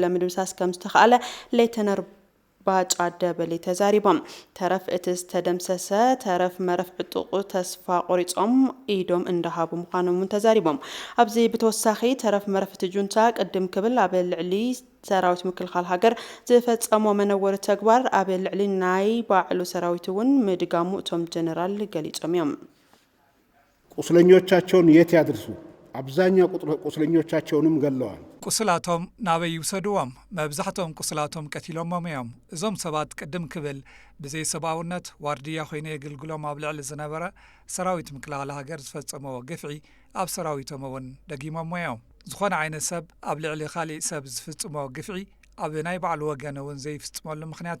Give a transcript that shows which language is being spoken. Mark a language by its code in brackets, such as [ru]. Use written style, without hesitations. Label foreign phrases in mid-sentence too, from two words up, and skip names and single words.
[ti] ምድምሳስ ከም ዝተኻለ ሌተናንት ባጫ ደበሌ ተዛሪቦም ተረፍ እትስ ተደምሰሰ ተረፍ መረፍ ዕጡቅ ተስፋ ቆሪጾም ኢዶም እንደሃቡ ምዃኖም ተዛሪቦም ኣብዚ ብተወሳኺ ተረፍ መረፍ ትጁንታ ቅድም ክብል ኣብ ልዕሊ ሰራዊት ምክልኻል ሃገር ዝፈጸሞ መነወሪ ተግባር ኣብ ልዕሊ ናይ ባዕሉ ሰራዊት እውን ምድጋሙ እቶም ጀነራል ገሊጾም እዮም [am] ቁስለኞቻቸውን የት ያድርሱ አብዛኛው ቁስለኞቻቸውንም ገለዋል [ti] ቁስላቶም ናበይ ይውሰድዎም መብዛሕቶም ቁስላቶም ቀቲሎም እዮም እዞም ሰባት ቅድም ክብል ብዘይ ሰብኣውነት ዋርድያ ኮይኑ የገልግሎም ኣብ ልዕሊ ዝነበረ ሰራዊት ምክልኻል ሃገር ዝፈጸመዎ ግፍዒ ኣብ ሰራዊቶም እውን ደጊሞም እዮም ዝኾነ ዓይነት ሰብ ኣብ ልዕሊ ካልእ ሰብ ዝፍጽሞ ግፍዒ ኣብ ናይ ባዕሉ ወገን እውን ዘይፍጽመሉ ምኽንያት